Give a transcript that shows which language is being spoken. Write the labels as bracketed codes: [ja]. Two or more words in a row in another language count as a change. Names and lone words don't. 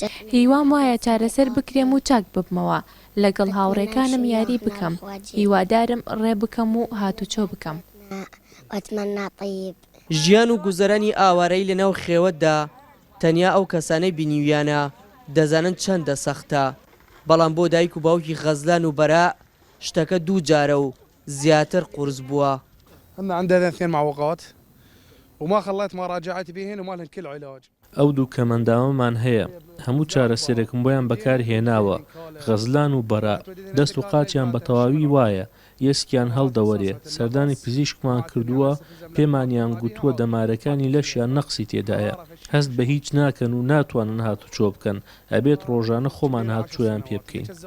[ckb] هیوام وایە چارەسەر بکرێم و چاک ببمەوە، لەگەڵ هاوڕێکانم یاری بکەم، هیوادارم ڕێ بکەم و هاتوچۆ بکەم. [ar] ئەتمنى طیب. [ckb] ژیان و گوزەرانی ئاوارەی لەناو خێوەتدا تەنیا ئەو کەسانەی بینیویانە دەزانن چەندە سەختە، بەڵام بۆ دایک و باوکی غەزلان و بەرا شتەکە دوو جارە و زیاتر قورس بووە. [ar] عندنا 2 معوقات وما خليت ما راجعت بهن وما لهن كل علاج. [ckb] ئەو دوو کەمەنداوەمان هەیە، هەموو چارەسەرێکم بۆیان بەکار هێناوە. غەزلان و بەرا دەست و قاچیان بە تەواوی وایە، یەسکیان هەڵدەوەرێ، سەردانی پزیشکمان کردووە، پێمانیان گوتووە دەمارەکانی لەشیان نەقسی تێدایە، هەست بە هیچ ناکەن و ناتوانن هاتوچۆ بکەن، ئەبێت ڕۆژانە خۆمان هاتوچۆیان پێ بکەین.